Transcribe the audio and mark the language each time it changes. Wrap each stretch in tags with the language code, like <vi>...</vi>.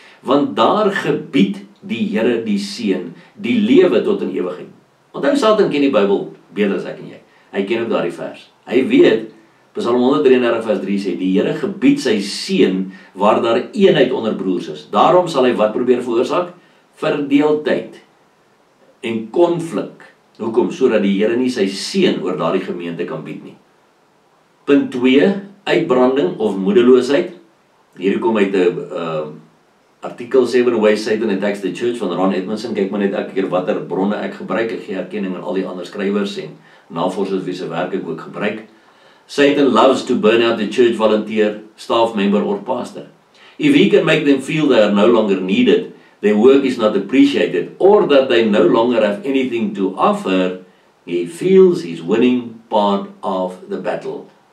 <af>Want daar gebied die Here die seën, die lewe tot in ewigheid. Onthou, Satan ken die Bybel beter as ek en jy. Hy ken ook daardie vers. Hy weet, Psalm 133 vers 3 sê, die Here gebied sy seën waar daar eenheid onder broers is. Daarom sal hy wat probeer veroorsaak? Verdeeldheid en konflik. Hoekom? Sodat die Here nie sy seën oor daardie gemeente kan bied nie. Punt 2, uitbranding of moedeloosheid. Hierdie kom uit 'n artikel 7 Ways Satan Attacks the Church van Ron Edmondson. Kyk maar net elke keer watter bronne ek gebruik. Ek gee erkenning aan al die ander skrywers en navorsers wie se werk ek ook gebruik.</af> <en>Satan loves to burn out the church volunteer, staff member or pastor. If he can make them feel they are no longer needed, their work is not appreciated, or that they no longer have anything to offer, he feels he's winning part of the battle.</en>